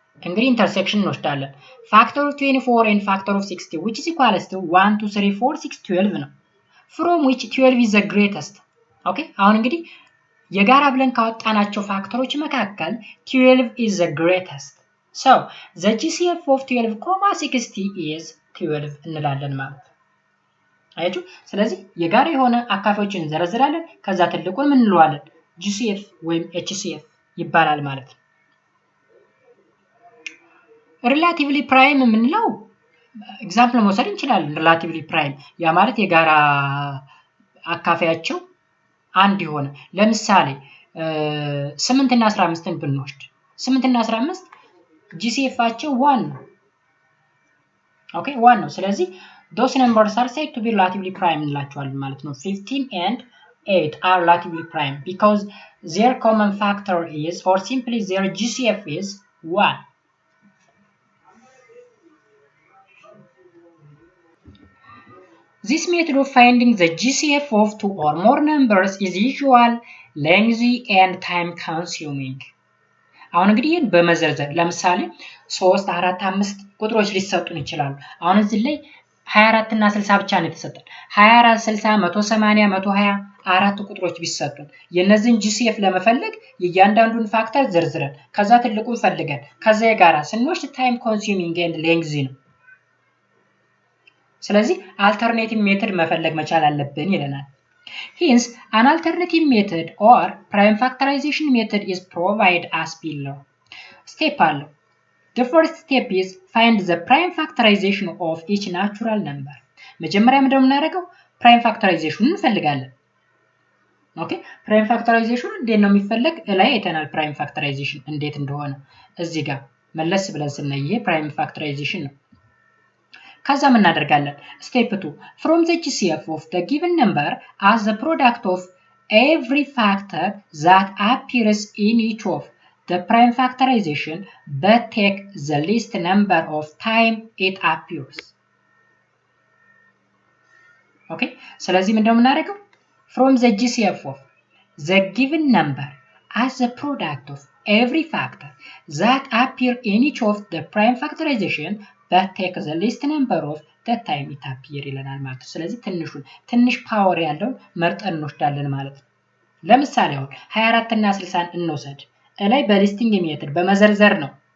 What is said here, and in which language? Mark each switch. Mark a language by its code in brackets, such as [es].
[am] እንግዲህ ኢንተርሴክሽን እንወስዳለን። [en] ፋክተር ኦፍ 24 and factor of 60 which is equals to 1 2 3 4 6 12 ነው። from which 12 is the greatest. [am] ኦኬ አሁን እንግዲህ የጋራ ብለን ካወጣናቸው ፋክተሮች መካከል [en] 12 is the greatest. So the GCF of 12, 60 is 12 [am] እንላለን ማለት ነው። አያችሁ? ስለዚህ የጋራ የሆነ አካፋዮችን እንዘረዝራለን። ከዛ ትልቁን ምን እንለዋለን? GCF ወይም HCF ይባላል ማለት ነው። ሪላቲቭሊ ፕራይም የምንለው ኤግዛምፕል መውሰድ እንችላለን። ሪላቲቭሊ ፕራይም ያ ማለት የጋራ አካፋያቸው አንድ የሆነ ለምሳሌ 8 እና 15ን ብንወስድ 8 እና 15 GCFአቸው 1 ነው። ኦኬ 1 ነው። ስለዚህ [en] those numbers are said to be relatively prime [am] እንላቸዋለን ማለት ነው። [en] 15 and 8 are relatively prime because their common factor is or simply their GCF is 1. This method of finding the GCF of 2 or more numbers is usual, lengthy and time consuming. [am] አሁን እንግዲህ ይሄን በመዘርዘር ለምሳሌ 3 4 5 ቁጥሮች ሊሰጡን ይችላሉ። አሁን እዚህ ላይ 24 እና 60 ብቻ ነው የተሰጠን። 24 60 180 120 አራት ቁጥሮች ቢሰጡን የነዚህን GCF ለመፈለግ የእያንዳንዱን ፋክተር ዘርዝረን ከዛ ትልቁን ፈልገን ከዛ የጋራ ስንወስድ ታይም ኮንሱሚንግ ኤንድ ሌንግዚ ነው። ስለዚህ አልተርኔቲቭ ሜተድ መፈለግ መቻል አለብን ይለናል። [en] Hence, an alternative method or prime factorization method is provided as below. Step 1. The first step is find the prime factorization of each natural number. [am] መጀመሪያ ምንድነው የምናደርገው? prime factorization እንፈልጋለን። ኦኬ prime factorization እንዴት ነው የሚፈለግ? ላይ አይተናል prime factorization እንዴት እንደሆነ። እዚህ ጋር መለስ ብለን ስናይ ይሄ prime factorization ነው። ከዛ ምን እናደርጋለን? [en] step 2 from the GCF of the given number as the product of every factor that appears in each of the prime factorization but take the least number of time it appears. [am] okay ስለዚህ ምንድነው የምናደርገው? [en] from the GCF of the given number as the product of every factor that appear in each of the prime factorization but take the least number of the time it appear [am] ይለናል ማለት ነው። ስለዚህ ትንሽ ፓወር ያለው መርጠን እንወስዳለን ማለት ነው። ለምሳሌ አሁን 24 እና 60 እንወሰድ። ላይ በሊስቲንግ ሜተድ በመዘርዘር ነው